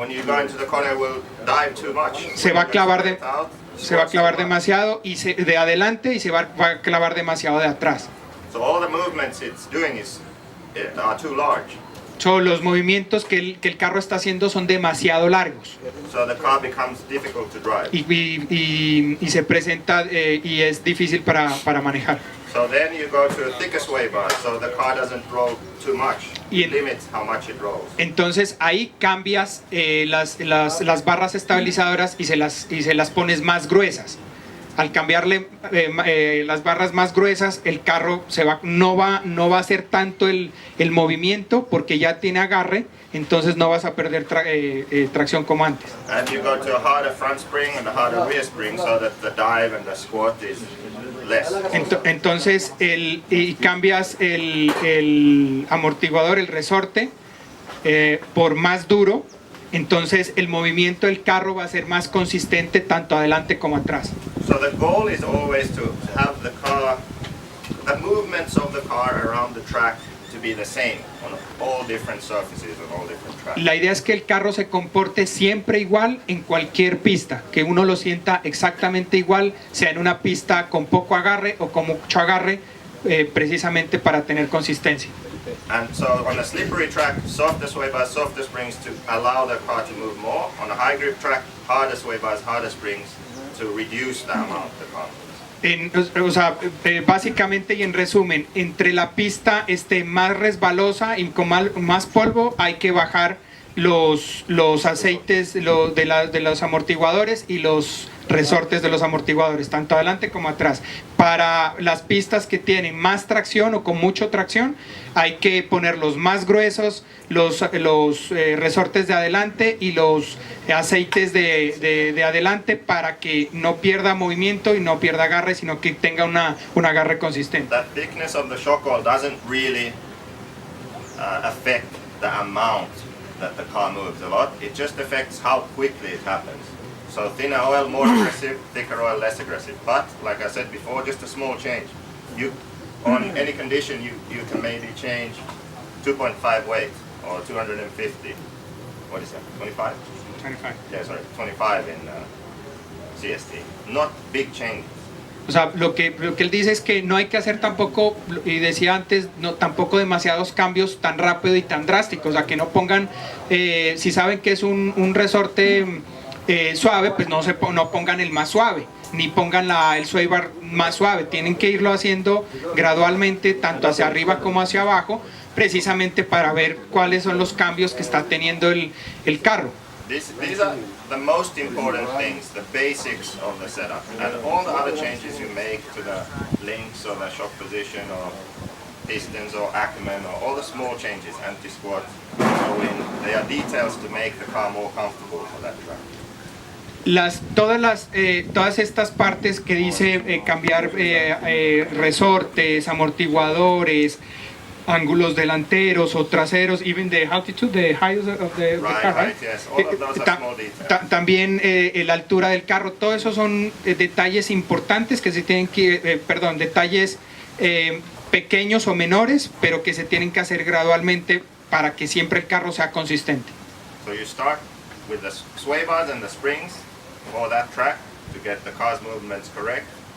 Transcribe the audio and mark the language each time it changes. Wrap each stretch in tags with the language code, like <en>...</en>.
<en>When you go into the corner, it will dive too much.</en> <es>Se va a clavar Se va a clavar demasiado de adelante, y se va a clavar demasiado de atrás.</es> <en>So all the movements it's doing are too large.</en> <es>Los movimientos que el carro está haciendo son demasiado largos,</es> <en>So the car becomes difficult to drive.</en> <es>y se presenta y es difícil para manejar.</es> <en>So then you go to a thicker sway bar, so the car doesn't roll too much.</en> <es>Y</es> <en>It limits how much it rolls.</en> <es>Entonces ahí cambias las barras estabilizadoras y se las pones más gruesas. al cambiarle las barras más gruesas, el carro no va a hacer tanto el movimiento porque ya tiene agarre, entonces no vas a perder tracción como antes.</es> <en>And you go to a harder front spring and a harder rear spring so that the dive and the squat is less.</en> <es>Entonces y cambias el amortiguador, el resorte, por más duro, entonces el movimiento del carro va a ser más consistente tanto adelante como atrás.</es> <en>So the goal is always to have the movements of the car around the track to be the same on all different surfaces and all different tracks.</en> <es>La idea es que el carro se comporte siempre igual en cualquier pista, que uno lo sienta exactamente igual, sea en una pista con poco agarre o con mucho agarre, precisamente para tener consistencia.</es> <en>And so on a slippery track, softer sway bars, softer springs to allow the car to move more. On a high grip track, harder sway bars, harder springs to reduce the amount the car moves.</en> <es>Básicamente y en resumen, entre la pista más resbalosa y con más polvo, hay que bajar los aceites de los amortiguadores y los resortes de los amortiguadores, tanto adelante como atrás. Para las pistas que tienen más tracción o con mucha tracción, hay que ponerlos más gruesos, los resortes de adelante y los aceites de adelante, para que no pierda movimiento y no pierda agarre, sino que tenga un agarre consistente.</es> <en>That thickness of the shock wall doesn't really affect the amount that the car moves a lot. It just affects how quickly it happens. So thinner oil, more aggressive, thicker oil, less aggressive. But like I said before, just a small change. On any condition, you can maybe change 2.5 weight or 250. What is that? 25? 25. Yeah, sorry, 25 in CST. Not big changes.</en> <es>O sea, lo que él dice es que no hay que hacer tampoco, y decía antes, tampoco demasiados cambios tan rápido y tan drásticos. O sea, que no pongan, si saben que es un resorte suave, pues no pongan el más suave, ni pongan el sway bar más suave. Tienen que irlo haciendo gradualmente, tanto hacia arriba como hacia abajo, precisamente para ver cuáles son los cambios que está teniendo el carro.</es> <en>These are the most important things, the basics of the setup, and all the other changes you make to the links or the shock position or pistons or Ackerman or all the small changes, anti-squat, they are details to make the car more comfortable for that track.</en> <es>Todas estas partes que dice cambiar resortes, amortiguadores, ángulos delanteros o traseros,</es> <en>even the altitude, the height of the car, right? Yes. All of those are small details.</en> <es>También la altura del carro, todo eso son detalles importantes que se tienen que, detalles pequeños o menores, pero que se tienen que hacer gradualmente para que siempre el carro sea consistente.</es> <en>So you start with the sway bars and the springs for that track to get the car's movements correct.</en>